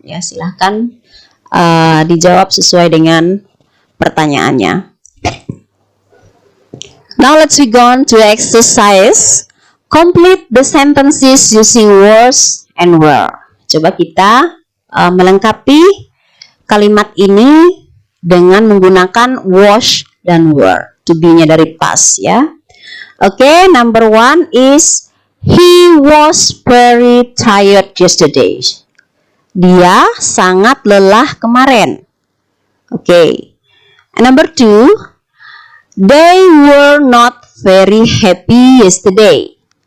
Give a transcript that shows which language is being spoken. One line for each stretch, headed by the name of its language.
Indonesian: Ya, silahkan dijawab sesuai dengan pertanyaannya.
English: Now let's go on to exercise. Complete the sentences using was and were.
Indonesian: Coba kita melengkapi kalimat ini dengan menggunakan was dan were. To be-nya dari past ya.
English: Okay, number 1 is he was very tired yesterday.
Indonesian: Dia sangat lelah kemarin. Okay.
English: And number 2, they were not very happy yesterday.